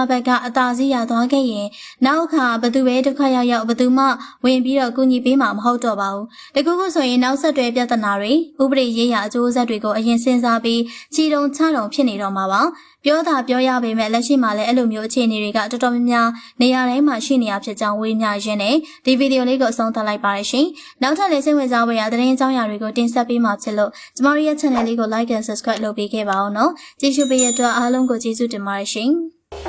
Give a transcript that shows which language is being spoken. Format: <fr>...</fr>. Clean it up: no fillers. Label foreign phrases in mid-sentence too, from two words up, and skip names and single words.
<my>ဘက်ကအသာစီးရသွားခဲ့ရင်နောက်အခါဘသူပဲဒုက္ခရောက်ဘသူမှဝင်ပြီးတော့ကူညီပေးမှာမဟုတ်တော့ပါဘူးတကူခုဆိုရင်နောက်ဆက်တွဲပြဿနာတွေဥပဒေရေးရာအကျိုးဆက်တွေကိုအရင်စဉ်းစားပြီးချီတုံချတုံဖြစ်နေတော့မှာပါပြောတာပြောရပေမဲ့လက်ရှိမှာလည်းအဲ့လိုမျိုးအခြေအနေတွေကတော်တော်များများနေရာတိုင်းမှာရှိနေရဖြစ်ကြောင်းဝေမျှရင်းနဲ့ဒီဗီဒီယိုလေးကိုအဆုံးသတ်လိုက်ပါရရှင်။နောက်ထပ်လည်းစိတ်ဝင်စားဖွယ်ရာသတင်းအကြောင်းအရာတွေကိုတင်ဆက်ပေးမှာဖြစ်လို့ကျမတို့ရဲ့ channel လေးကို</my> <en>like and subscribe</en> <my>လုပ်ပေးခဲ့ပါအောင်နော်။ကြည့်ရှုပေးရတဲ့အတွက်အားလုံးကိုကျေးဇူးတင်ပါတယ်ရှင်။</my>